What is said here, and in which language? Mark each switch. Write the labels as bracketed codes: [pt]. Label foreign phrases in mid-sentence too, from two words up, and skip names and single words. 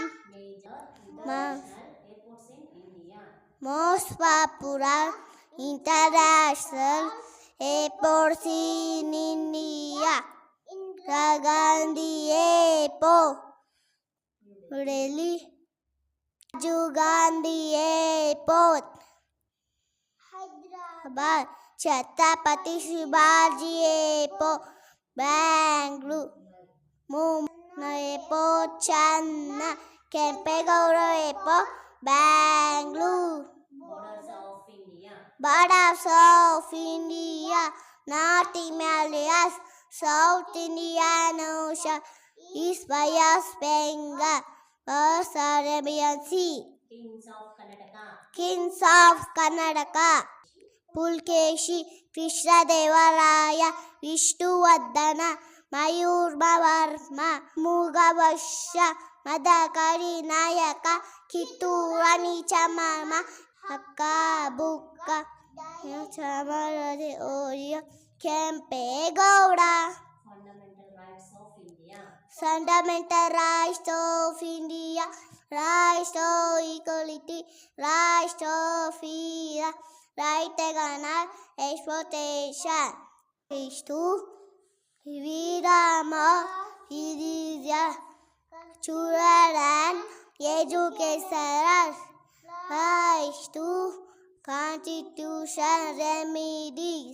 [en] Most popular international airports in India: Indira Gandhi Airport, Delhi; Rajiv Gandhi Airport, Hyderabad; Chhatrapati Shivaji Airport, Bangalore; Mumbai Airport, Chennai; ಕೆಂಪೇಗೌಡ ಏರ್ಪೋರ್ಟ್ ಬ್ಯಾಂಗ್ಳೂರ್. Borders of India. Borders of India, North Himalayas, South Indian Ocean, East Bay of Bengal, West Arabian Sea. Kings of Karnataka. Kings of Karnataka, Pulkeshi, Krishnadevaraya, Vishnuvardhana, Mayurvarma, Mugavasha, Madakari Nayaka, Kitturani Chamama, Hakka Bukka, Chamarade Oriya, Kempegowda. Fundamental rights of India. Fundamental rights of India, rights to equality, rights to freedom, right against exploitation, rights to freedom of religion, children and education, rights to constitution remedies,